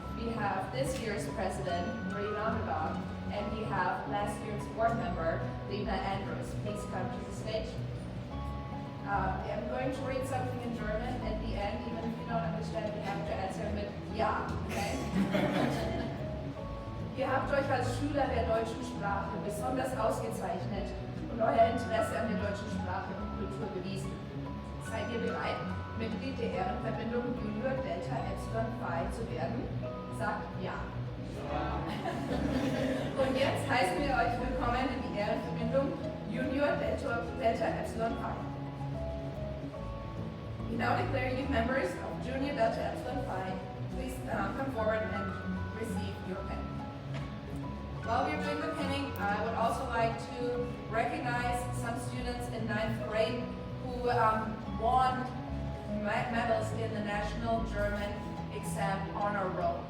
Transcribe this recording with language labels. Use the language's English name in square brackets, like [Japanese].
[English] We have this year's president, Marie Ramadan. And we have last year's board member, Lena Andrews. Please come to the stage. I'm going to read something in German. At the end, even if you don't understand, you have to answer with Ja, okay? [German] Ihr habt euch als Schüler der deutschen Sprache besonders ausgezeichnet und euer Interesse an der deutschen Sprache und Kultur bewiesen. Seid ihr bereit, Mitglied der Ehrenverbindung Junior Delta Epsilon Phi zu werden? Sagt ja. Und jetzt heißen wir euch willkommen in die Ehrenverbindung Junior Delta Epsilon Phi. [English] We now declare you members of Junior Delta Epsilon Phi. Please come forward and receive your pen. While we're doing the pinning, I would also like to recognize some students in 9th grade who won medals in the National German Exam Honor Roll.